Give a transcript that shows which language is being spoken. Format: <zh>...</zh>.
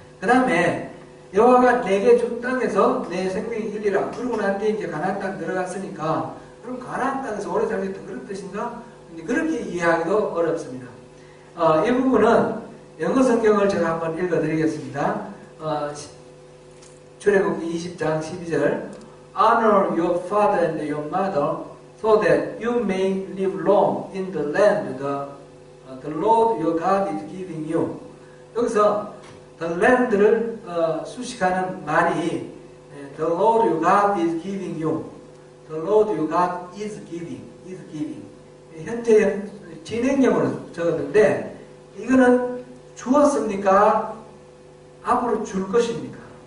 <ko>그 다음에 여호와가 내게 준 땅에서 내 생명이 길리라. 그러고 난 뒤에 이제 가나안 땅 들어갔으니까 그럼 가나안 땅에서 오래 살겠다 그런 뜻인가? 그렇게 이해하기도 어렵습니다. 이 부분은 영어 성경을 제가 한번 읽어드리겠습니다. 출애굽기 20장 12절</ko> <en>Honor your father and your mother so that you may live long in the land the Lord your God is giving you.</en> <ko>여기서</ko> <en>the land를</en> <ko>수식하는 말이</ko> <en>the Lord your God is giving you. The Lord your God is giving.</en> <ko>현재 진행형으로 적었는데 이거는 주었습니까? 앞으로 줄 것입니까?</ko>